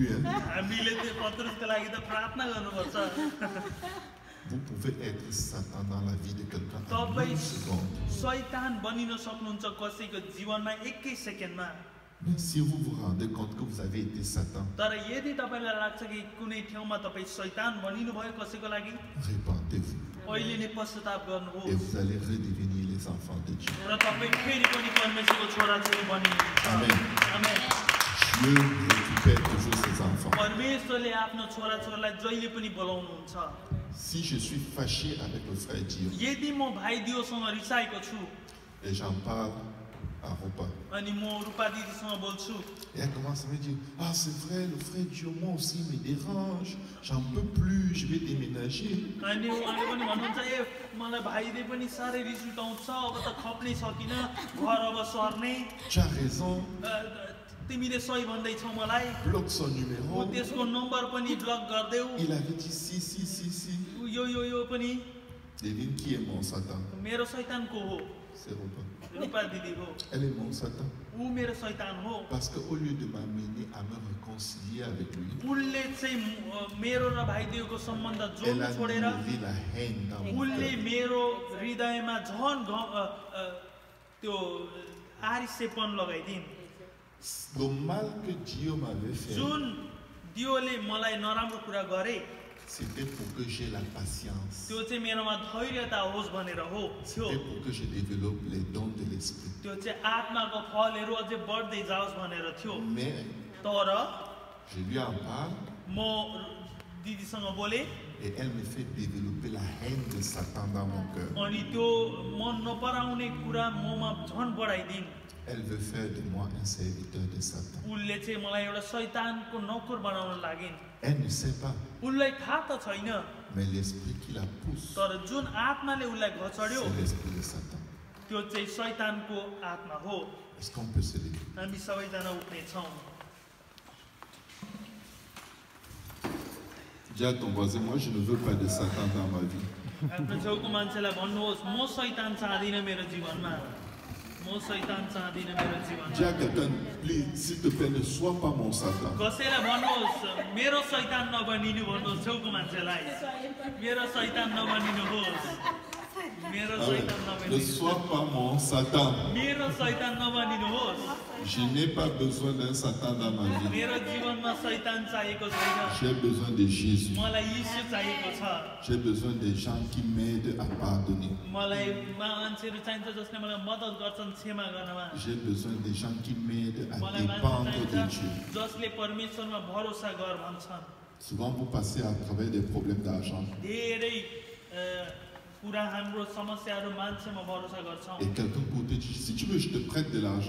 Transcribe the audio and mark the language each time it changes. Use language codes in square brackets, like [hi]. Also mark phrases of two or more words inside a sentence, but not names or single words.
[fr] Hein. [ne] हामीले त्यो पत्रुसको लागि त प्रार्थना गर्नुपर्छ [fr] Vous pouvez être Satan dans la vie de quelqu'un en [ne] तपाईँ [fr] une seconde. [ne] शैतान बनिन सक्नुहुन्छ कसैको जीवनमा एकै सेकेन्डमा [fr] Mais si vous vous rendez compte que vous avez été Satan, [ne] तर यदि तपाईँलाई लाग्छ कि कुनै ठाउँमा तपाईँ शैतान बनिनु भयो कसैको लागि [fr] répentez-vous [ne] अहिले नै पश्चाताप [fr] et [ne] गर्नुहोस् [fr] vous allez redevenir les enfants de Dieu. [ne] र तपाईँ फेरि पनि परमेश्वरको छोराछोरी बनिनुहुन्छ [fr] Amen. [ne] आमेन। [fr] Dieu récupère toujours ses enfants. [ne] परमेश्वरले आफ्नो छोराछोरीलाई जहिले पनि बोलाउनुहुन्छ [fr] Si je suis fâché avec le frère Dio [ne] यदि म भाइ दियोसँग रिसाएको छु [fr] et j'en parle à Rupa, [ne] अनि म रूपा दिदीसँग बोल्छु [fr] et elle commence à me dire, ah c'est vrai, le frère Dio, moi aussi il me dérange, j'en peux plus, je vais déménager. [ne] अनि उहाँले पनि भन्नुहुन्छ ए मलाई भाइले पनि साह्रै रिस उठाउँछ अब त खप्नै सकिनँ घर अब सर्ने [fr] Tu as raison, [ne] तिमीले सही भन्दैछौ मलाई [fr] bloque son numéro. [ne] त्यसको नम्बर पनि ब्लक गरिदेऊ [fr] Il avait dit si. [ne] यो पनि [fr] Devine qui est mon Satan? [ne] मेरो शैतान को हो [fr] C'est Rupa. [ne] रूपा दिदी हो [fr] Elle est mon Satan. [ne] ऊ मेरो शैतान हो [fr] Parce qu'au lieu de m'amener à me réconcilier avec lui, [ne] उनले चाहिँ मेरो र भाइदेवको सम्बन्ध [fr] elle [ne] जोड्नु [fr] a [ne] छोडेर [fr] nourri la haine dans mon [ne] उनले [fr] cœur. [ne] मेरो हृदयमा झन् त्यो आरिसेपन लगाइदिन् [fr] Le mal que Dieu m'avait fait, [ne] जुन दियोले मलाई नराम्रो कुरा गरे [fr] c'était pour que j'ai la patience. [ne] त्यो चाहिँ मेरोमा धैर्यता होस् भनेर हो थियो [fr] C'était pour que je développe les dons de l'esprit. [ne] त्यो चाहिँ आत्माको फलहरू अझै बढ्दै जाओस् भनेर थियो [fr] Mais [ne] तर [fr] je lui en parle [ne] म दिदीसँग बोले [fr] et elle me fait développer la haine de Satan dans mon cœur. [ne] अनि त्यो मन नपराउने कुरा ममा झन् बढाइदिन् [fr] Elle veut faire de moi un serviteur de Satan. [ne] उसले चाहिँ मलाई एउटा शैतानको नोकर बनाउन लागिन् [fr] Elle ne sait pas, [ne] उसलाई थाहा त छैन [fr] mais l'esprit qui la pousse, [ne] तर जुन आत्माले उसलाई घचड्यो [fr] c'est l'esprit de Satan. [ne] त्यो चाहिँ शैतानको आत्मा हो [fr] Est-ce qu'on peut se lever? [ne] हामी सबैजना उठ्नेछौँ [fr] Dis à ton voisin, moi je ne veux pas de Satan dans ma vie. [ne] आफ्नो छेउको मान्छेलाई भन्नुहोस् म शैतान चाहदिनँ मेरो जीवनमा म शैतान चाहदिनँ मेरो [fr] Dis [ne] जीवनमा [fr] à quelqu'un, please, s'il te plaît, ne sois pas mon Satan. [ne] कसैलाई भन्नुहोस् मेरो शैतान नबनिनु भन्नुहोस् छेउको मान्छेलाई मेरो शैतान नबनिनुहोस् मेरो शैतान [fr] Ne [ne] नबनिनु [fr] sois pas mon Satan. [ne] मेरो शैतान नबनिनुहोस् [fr] Je n'ai pas besoin d'un Satan dans ma vie. [ne] मेरो जीवनमा शैतान चाहिएको छैन [fr] J'ai besoin de Jésus. [ne] मलाई यीशु चाहिएको छ [fr] J'ai besoin des gens qui m'aident à pardonner. [ne] मलाई मान्छेहरू चाहिन्छ जसले मलाई मद्दत गर्छन् क्षमा गर्नमा [fr] J'ai besoin des gens qui m'aident à [ne] मलाई [fr] dépendre [ne] मान्छे [fr] de [ne] चाहिन्छ [fr] Dieu. [ne] जसले परमेश्वरमा भरोसा गर भन्छन् [fr] Souvent, vous passez à travers des problèmes d'argent. [ne] धेरै कुरा हाम्रो समस्याहरू मान्छेमा भरोसा गर्छौँ [fr] Et quelqu'un pour te dire, si tu veux, je te prête de l'argent.